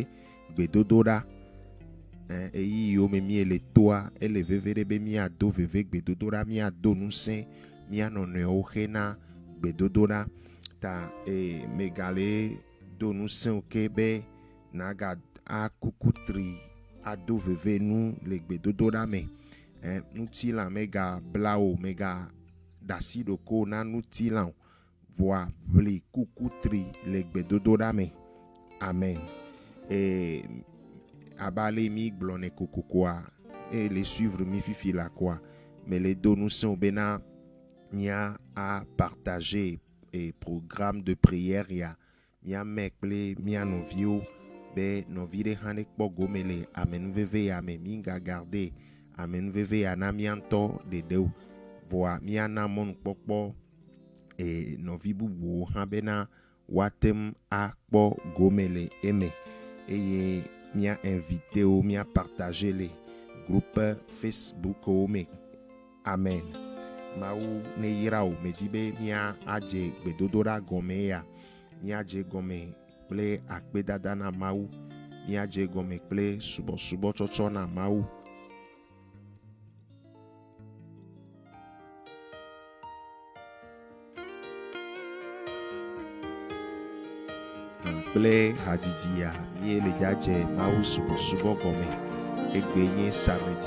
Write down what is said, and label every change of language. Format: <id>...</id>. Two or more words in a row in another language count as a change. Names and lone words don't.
<ee>gbedodoɖa eyiyiwo me mie le toa ele veve ɖe be miado veve gbedodoɖa miado ŋusẽ mia nɔnɔewo xe na gbedodoɖa ta megale do ŋusẽ ke be naga akuku tri ado veve nu le gbedodoɖa me nutilã mega bla o mega dasi ɖoko na nutilã o voa ʋli kuku tri le gbedodoɖa me amen. Abale mi gblɔnɛ kokokoa le suivre mi fifi la koa me le do ŋusẽ bena mia a partager</ee> <fr>programme de prière</fr> <ee>ya mia me kple mia nɔviwo be nɔvi ɖe hã ne kpɔ gome le amenuveve ya me mi ga garde amenuveve ya na mia ŋutɔ ɖeɖewo voa mia na mɔnukpɔkpɔ nɔvi bubuwo hã bena woatem akpɔ gome le eme eye mia invité wo mia partager le groupe Facebook wo me amen. Mawu ne yra o me di be mia adze gbedodoɖa gɔme ya mia dze gɔme kple akpedada na Mawu mia dze gɔme kple subɔsubɔtsɔtsɔ na Mawu. Kple hadidi ya mie le dzadze Mawu subɔsubɔ gɔme egbe nye samedi</ee>